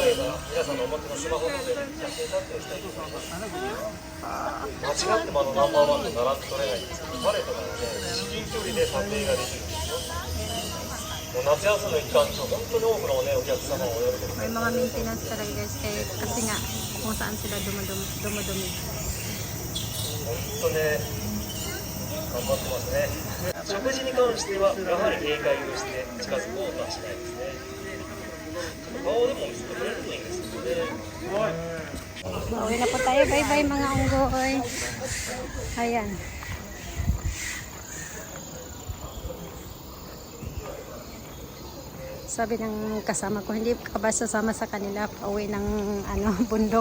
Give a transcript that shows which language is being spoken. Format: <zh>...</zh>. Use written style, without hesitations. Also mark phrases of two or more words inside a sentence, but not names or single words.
<tl>May mga maintenance talaga guys kasi nga kung saan sila dumudumi.</tl> <ja>食事に関してはやはり警戒をして近づこうとはしないですね。顔でも見せてくれるといいんですけどね。</ja> <tl>Uwi na po tayo. Bye-bye mga unggoy. Ayan. Sabi ng kasama ko, hindi ka ba sasama sa kanila pauwi ng bundok.</tl>